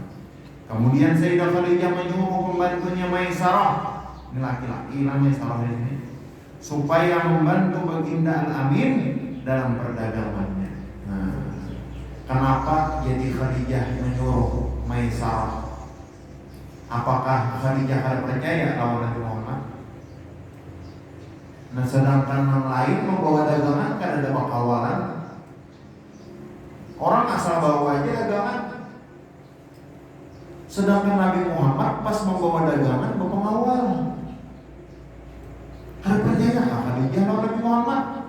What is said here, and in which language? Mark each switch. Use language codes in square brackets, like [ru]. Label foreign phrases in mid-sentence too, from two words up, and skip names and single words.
[id] Kemudian Sayyidah Khadijah menyuruh pembantunya Maisarah, ini laki-laki Maisarah ini, supaya membantu Baginda Al-Amin dalam perdagangannya. Nah, kenapa jadi Khadijah menyuruh Maisarah? Apakah Khadijah akan percaya lawan Nabi Muhammad? Nah, sedangkan yang lain membawa dagangan kan ada pengkawalan. Orang asal bawa aja dagangan. Sedangkan Nabi Muhammad pas membawa dagangan berpengawal. Ada percaya Khadijah lawan Nabi Muhammad?